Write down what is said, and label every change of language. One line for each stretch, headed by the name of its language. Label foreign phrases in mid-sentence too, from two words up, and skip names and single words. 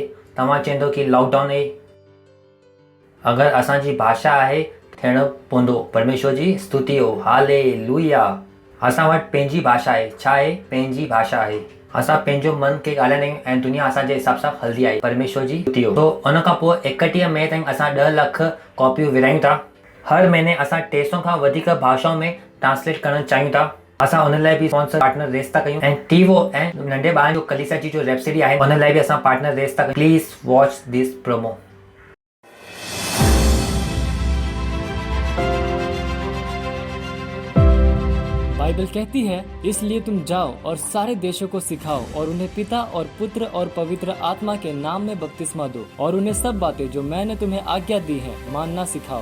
Sindhi: तव्हां चवंदो कि लॉकडाउन आहे, अगरि असांजी भाषा आहे थियणो पवंदो। परमेश्वर जी स्तुति हो, हालेलुया। असां वटि पंहिंजी भाषा आहे। छा आहे? पंहिंजी भाषा आहे। असां पंहिंजो मन खे ॻाल्हाईंदा आहियूं ऐं दुनिया असांजे हिसाब सां हलंदी आहे। परमेश्वर जी स्तुति हो। तो उन खां पोइ 31 मई ताईं असां 10 लख कॉपियूं विरायूं था। हर महीने असां 300 खां वधीक भाषाउनि में ट्रांसलेट करणु चाहियूं था। असां उन लाइ बि
English: sponsor partner
Sindhi: रेस था कयूं ऐं टीवो ऐं नंढे ॿारनि जो कलीसिया जी जो
English: web series
Sindhi: आहे उन लाइ बि असां पार्टनर रेस था कयूं।
English: please watch this promo.
Hindi: बाइबल कहती है, इसलिए तुम जाओ और सारे देशों को सिखाओ और उन्हें पिता और पुत्र और पवित्र आत्मा के नाम में बपतिस्मा दो और उन्हें सब बातें जो मैंने तुम्हें आज्ञा दी है मानना सिखाओ।